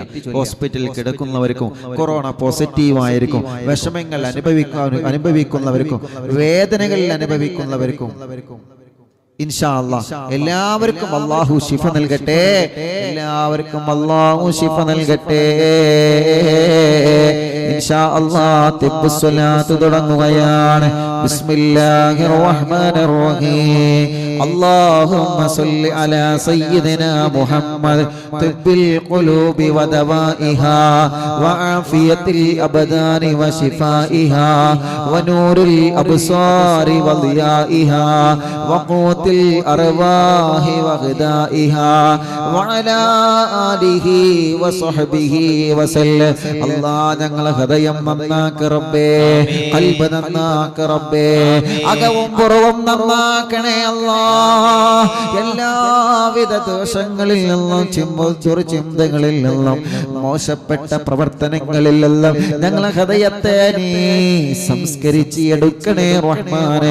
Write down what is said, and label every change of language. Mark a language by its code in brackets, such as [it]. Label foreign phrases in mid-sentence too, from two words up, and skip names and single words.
[ml] ഹോസ്പിറ്റലിൽ കിടക്കുന്നവർക്കും, കൊറോണ പോസിറ്റീവ് ആയിരിക്കും, വിഷമങ്ങൾ അനുഭവിക്കുന്നവർക്കും, വേദനകൾ അനുഭവിക്കുന്നവർക്കും [ar] إن شاء الله [ml] എല്ലാവർക്കും അല്ലാഹു ശിഫ നൽകട്ടെ. [ar] إن شاء الله [ml] തിബ്ബ് സ്വലാത്ത് തുടങ്ങുകയാണ്. [ar] بسم الله الرحمن الرحيم. اللهم صل على سيدنا محمد طب القلوب ودوائها وعافية الأبدان وشفائها ونور الأبصار وضيائها وقوت الأرواح وغذائها وعلى آله وصحبه وسلم. [ml] الله ഞങ്ങളെ ഹൃദയം നന്നാക്ക് റബ്ബേ, ഖൽബ് നന്നാക്ക് റബ്ബേ, അകവും പുറവും നന്നാക്കണേ അല്ലാഹ്. എല്ലാവിധ ദോഷങ്ങളിൽ നിന്നും ചിന്തകളിൽ നിന്നും മോശപ്പെട്ട പ്രവർത്തനങ്ങളിൽ നിന്നും ഞങ്ങളെ ഹൃദയത്തെ നീ സംസ്കരിച്ച് എടുക്കണേ റഹ്മാനേ.